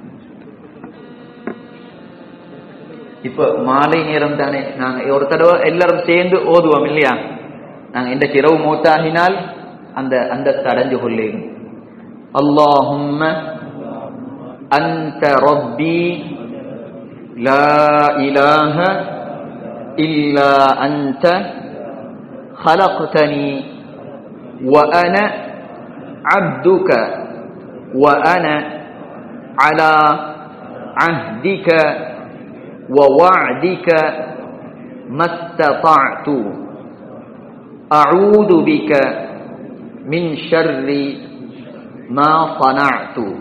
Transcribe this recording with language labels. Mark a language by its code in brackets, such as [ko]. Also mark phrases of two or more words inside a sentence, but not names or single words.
[ta] இப்ப மாலை நேரம் தானே, நாங்க ஒரு தடவை எல்லாரும் சேர்ந்து ஓதுவோம் இல்லையா? நாங்க இன்றைக்கு இரவு மௌத்தாகினால் அந்த அடைஞ்சு கொள்ளேன். [ar] اللهم أنت ربي لا إله إلا أنت خلقتني وأنا عبدك وأنا على عهدك ووعدك ما استطعت أعوذ بك من شر ما صنعت